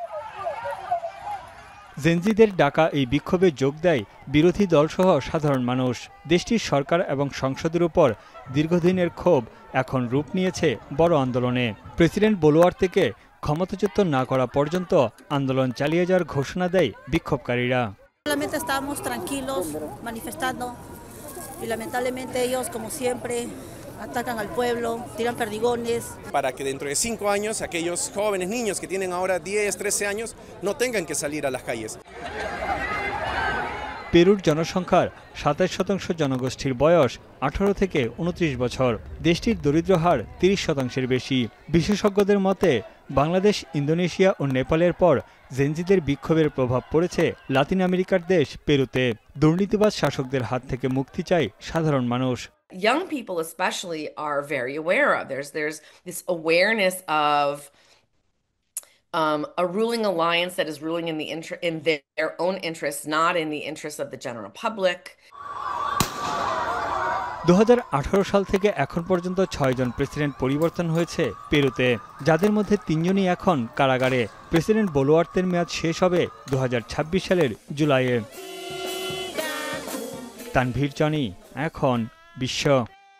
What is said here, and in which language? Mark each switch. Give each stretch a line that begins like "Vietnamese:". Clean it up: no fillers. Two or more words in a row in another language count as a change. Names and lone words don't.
Bangla: জেনজিদের ডাকা এই বিক্ষোভে যোগ দেয় বিরোধী দলসহ সাধারণ মানুষ। দেশটির সরকার এবং সংসদের উপর দীর্ঘদিনের ক্ষোভ এখন রূপ নিয়েছে বড় আন্দোলনে। প্রেসিডেন্ট বলুয়ার্তেকে ক্ষমতাচ্যুত না করা পর্যন্ত আন্দোলন চালিয়ে যাওয়ার ঘোষণা দেয় বিক্ষোভকারীরা।
Spanish: Atacan al pueblo, tiran perdigones. Para que dentro de 5 años aquellos jóvenes niños que tienen ahora 10, 13 años no tengan que salir a las calles.
Bangla: পেরুর জনসংখ্যার 27% জনগোষ্ঠীর বয়স 18 থেকে 29 বছর। দেশটির দরিদ্র হার 30% বেশি। বিশেষজ্ঞদের মতে বাংলাদেশ, ইন্দোনেশিয়া ও নেপালের পর জেনজিদের বিক্ষোভের প্রভাব পড়েছে লাতিন আমেরিকার দেশ পেরুতে। দুর্নীতিবাজ শাসকদের হাত থেকে মুক্তি চায় সাধারণ মানুষ।
English: Young people especially are very aware of. There's this awareness of a ruling alliance that is ruling in their own interests, not in the interests of the general public.
Bangla: 2018 সাল থেকে এখন পর্যন্ত 6 জন প্রেসিডেন্ট পরিবর্তন হয়েছে পেরুতে, যাদের মধ্যে 3 জনই এখন কারাগারে। প্রেসিডেন্ট বলুয়ার্তের মেয়াদ শেষ হবে 2026 সালের জুলাইয়ে। তানভীর জনি, এখন বিশ্ব।